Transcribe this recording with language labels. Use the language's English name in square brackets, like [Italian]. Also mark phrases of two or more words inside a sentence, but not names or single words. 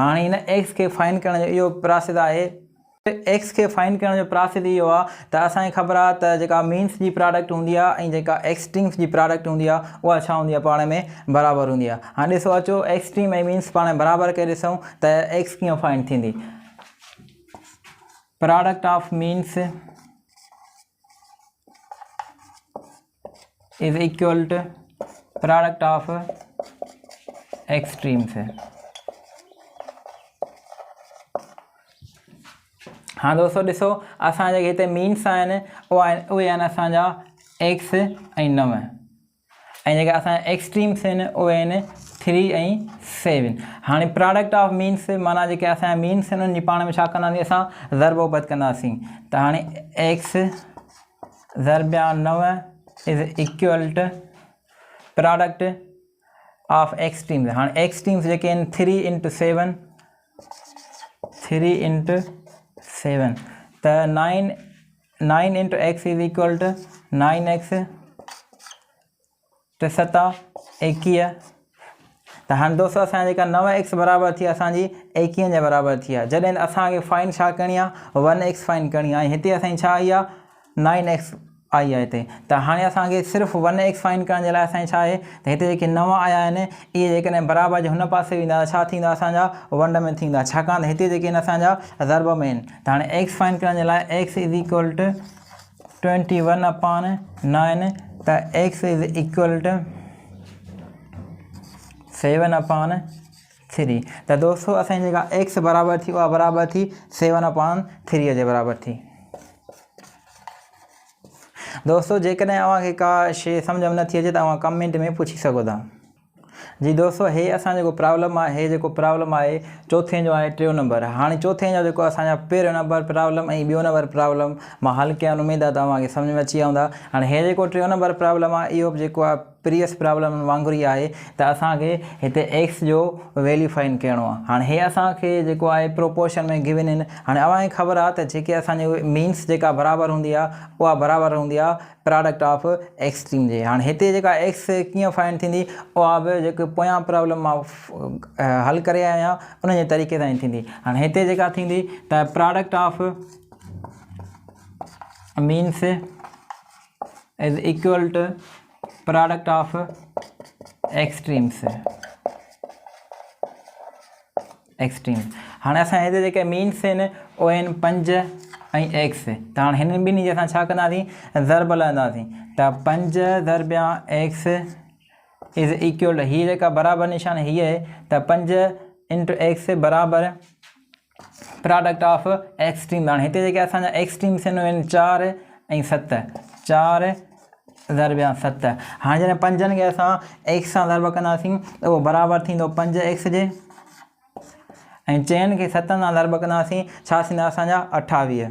[Sindhi] हाणे हिन एक्स खे फाइंड करण जो इहो प्रोसेस आहे, एक्स खे फाइंड करण जो प्रोसेस इहो आहे त असांखे ख़बर आहे त जेका मीन्स जी प्रोडक्ट हूंदी आहे ऐं जेका एक्सट्रीम्स जी प्रोडक्ट हूंदी आहे उहा छा हूंदी आहे, पाण में बराबरि हूंदी आहे। हाणे ॾिसो अचो एक्सट्रीम ऐं मीन्स पाण में बराबरि करे ॾिसूं त एक्स कीअं फाइंड थींदी। [English] product of means is equal to product of extremes. [Sindhi] हाँ दोस्तों ॾिसो असां जेके हिते मीन्स आहिनि उहे आहिनि असांजा एक्स ऐं 9, ऐं जेके असांजा एक्सट्रीम्स आहिनि उहे आहिनि 3 ऐं 7। हाणे [English] product of means [Sindhi] माना जेके असांजा मीन्स आहिनि उन्हनि जी पाण में छा कंदासीं, असां ज़रबोबत कंदासीं। त हाणे एक्स ज़रबिया 9 [English] is equal to product of extremes. [Sindhi] हाणे एक्सट्रीम्स जेके आहिनि 3 × 7, 3 × 7, त 9 × x [English] is equal to [Sindhi] 9x, 3 7 21। त हाणे दोस्तों असांजा जेका 9x बराबरि थी असांजी 21 जे बराबरि थी आहे। जॾहिं असांखे फाइंड छा करणी आहे, 1x फाइंड करणी आहे। हिते असांजी छा आई आहे, 9x आई आहे हिते। त हाणे असांखे सिर्फ़ु 1x फाइंड करण जे लाइ असांखे छा आहे त हिते जेके 9 आया आहिनि इहे जेकॾहिं बराबरि जे हुन पासे वेंदा छा थींदा, असांजा वंड में थींदा, छाकाणि त हिते जेके आहिनि असांजा ज़रब में आहिनि। त हाणे x फाइंड करण जे लाइ x [English] is equal to [Sindhi] 21/9 त x [English] is equal to [Sindhi] 7/3 त दोस्तों असांजी जेका x बराबर थी उहा बराबर थी 7/3 जे बराबर थी। दोस्तों जेकॾहिं अव्हांखे का शइ सम्झ में नथी अचे त तव्हां कमेंट में पुछी सघो था। जी दोस्तों हे असां जेको प्रॉब्लम आहे हे जेको प्रॉब्लम आहे चौथे जो आहे 3 नंबर। हाणे चौथे जो जेको असांजा पहिरियों नंबर प्रॉब्लम ऐं ॿियों नंबर प्रॉब्लम मां हल कया उमेद आहे तव्हांखे सम्झ में अची वेंदा। हाणे हे जेको 3 नंबर प्रॉब्लम आहे इहो जेको आहे [English] previous problem [Sindhi] वांगुरु ई आहे त असांखे हिते एक्स जो [English] value find [Sindhi] करिणो आहे। हाणे हे असांखे जेको आहे प्रोपोर्शन में गिवन आहिनि। हाणे अव्हांखे ख़बर आहे त जेके असांजी मीन्स जेका बराबरि हूंदी आहे उहा बराबरि हूंदी आहे [English] product of extreme [Sindhi] जे। हाणे हिते जेका एक्स कीअं फाइंड थींदी उहा बि जेके पोयां प्रॉब्लम मां हल करे आहियां उन जे तरीक़े सां थींदी। हाणे हिते जेका थींदी त [English] product of means is equal to product of extremes. [Sindhi] हाणे असां हिते जेके मीन्स आहिनि उहे आहिनि 5 ऐं एक्स। त हाणे हिन ॿिन्ही जे असां छा कंदासीं ज़रब लहंदासीं त 5 ज़रबिया एक्स [English] is equal [Sindhi] हीअ जेका बराबरि निशान हीअ आहे त 5 [English] into x [Sindhi] बराबरि [English] product of extreme. [Sindhi] हाणे हिते जेके असांजा एक्सट्रीम्स आहिनि उहे आहिनि 4 ऐं 7। 4 ज़रबिया 7। हाणे जॾहिं 5 खे असां एक्स सां ज़रब कंदासीं त उहो बराबरि थींदो 5 एक्स जे ऐं 4 खे 7 सां ज़रब कंदासीं छा थींदा असांजा 28।